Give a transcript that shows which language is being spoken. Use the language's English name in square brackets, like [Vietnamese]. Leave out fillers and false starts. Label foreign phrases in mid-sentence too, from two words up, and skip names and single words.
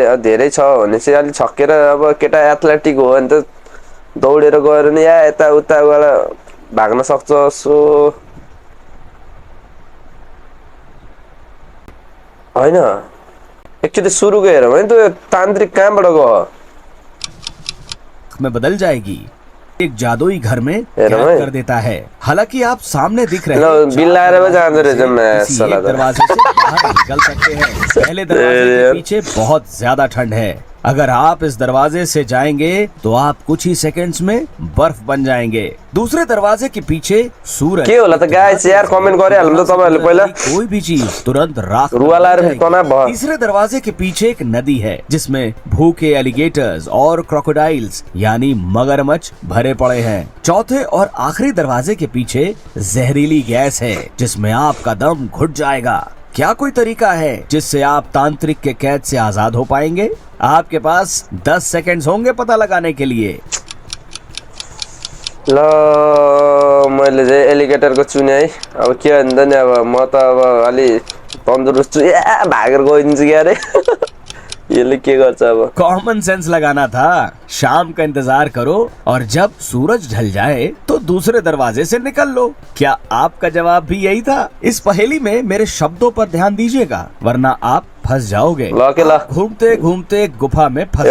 [Nepali] धेरै छ भने चाहिँ अलि छक्केर, अब केटा एथलेटिक हो भने त दौडेर गएर नि या यता उताबाट भाग्न सक्छ। सो होइन एकचोटि सुरुको हेरौँ है, त्यो तान्त्रिक कहाँबाट गयो? [Hindi] में बदल जाएगी। एक जादुई घर में [Nepali] हेर [Hindi] कैद भाई। कर देता है। हालांकि आप सामने दिख रहे लो, हैं [Nepali] बिल लाएर भी जाँदो रहेछ मैं [Hindi] किसी साला एक [Nepali] त। [Hindi] दरवाजे से बाहर निकल सकते हैं। पहले दरवाजे के यार। पीछे बहुत ज्यादा ठंड है। अगर आप इस दरवाजे से जाएंगे तो आप कुछ ही सेकंड्स में बर्फ बन जाएंगे। दूसरे दरवाजे के पीछे सूरज [Nepali] के होला त गाइस यार कमेन्ट गरिहाल्नु त तपाईहरुले पहिला। [Hindi] कोई भी चीज तुरंत राख में [Nepali] रुवा लाएर [Hindi] बन [Nepali] फेरि तनाव भयो। [Hindi] जाएगी। तीसरे दरवाजे के पीछे एक नदी है जिसमें भूखे एलिगेटर्स और क्रोकोडाइल्स यानी मगरमच्छ भरे पड़े हैं। चौथे और आखिरी दरवाजे के पीछे जहरीली गैस है जिसमें आपका दम घुट जाएगा। क्या कोई तरीका है जिससे आप तांत्रिक के कैद से आजाद हो पाएंगे? आपके पास 10 सेकंड्स होंगे पता लगाने के लिए। [Nepali] ल मैले चाहिँ एलिगेटरको चुने है। अब के भन्दा नि अब म त अब अलि तन्दुरुस्त छु। भागेर गइदिन्छु क्या रे। यसले के गर्छ अब? [English] common sense [Hindi] लगाना था। शाम का इंतजार करो और जब सूरज ढल जाए तो दूसरे दरवाजे से निकल लो। क्या आपका जवाब भी यही था? इस पहेली में मेरे शब्दों पर ध्यान दीजिएगा वरना आप फंस जाओगे। [Nepali] ल के ल। [Hindi] घूमते घूमते गुफा में फंस